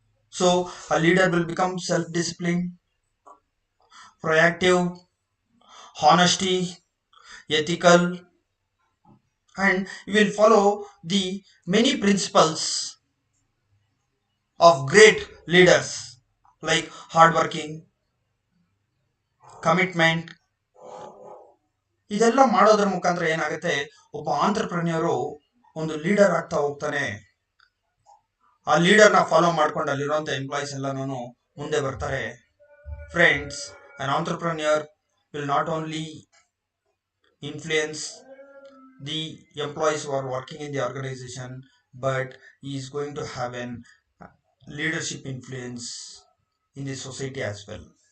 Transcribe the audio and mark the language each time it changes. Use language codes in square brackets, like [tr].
[en] So a leader will become self-disciplined, proactive, honesty, ethical, and you will follow the many principles of great leaders like hardworking, commitment. [kn] ಇದೆಲ್ಲ ಮಾಡೋದ್ರ ಮುಖಾಂತರ ಏನಾಗುತ್ತೆ, ಒಬ್ಬ ಆಂಟ್ರಪ್ರೆನ್ಯೂರು ಒಂದು leader ಆಗ್ತಾ ಹೋಗ್ತಾನೆ. ಆ ಲೀಡರ್ನ ಫಾಲೋ ಮಾಡ್ಕೊಂಡು ಅಲ್ಲಿರುವಂಥ ಎಂಪ್ಲಾಯೀಸ್ ಎಲ್ಲನೂ ಮುಂದೆ ಬರ್ತಾರೆ. [en] Friends, an entrepreneur will not only influence the employees who are working in the organization, but he is going to have an leadership influence in the society as well.